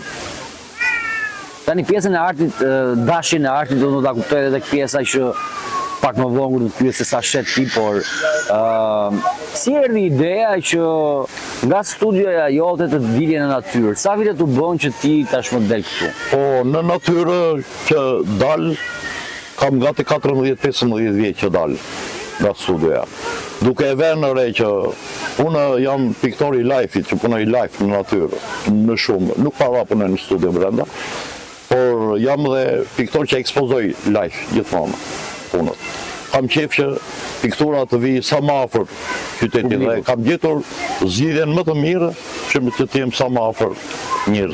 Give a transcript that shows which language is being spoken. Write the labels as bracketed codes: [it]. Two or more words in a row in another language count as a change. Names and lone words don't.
[sq] Tani pjesën e artit, dashin e artit do të ta kuptoj edhe tek pjesa që pak më vonë do të pyes se sa shet ti, por si erdhi ideja që nga studioja jote të dilje në natyrë? Sa vite t'u bën që ti tashmë del këtu? Po, në natyrë që dal, kam gati 14-15 vjeç që dal nga studioja. Duke e vënë në re që unë jam piktor i life-it, që punoj live në natyrë, në shumë, nuk para punoj në studio brenda, por jam dhe piktor që ekspozoj live gjithmonë punët. Kam qef që piktura të vi sa më afër qytetit dhe kam gjetur zgjidhjen më të mirë që të jem sa më afër njerëzve.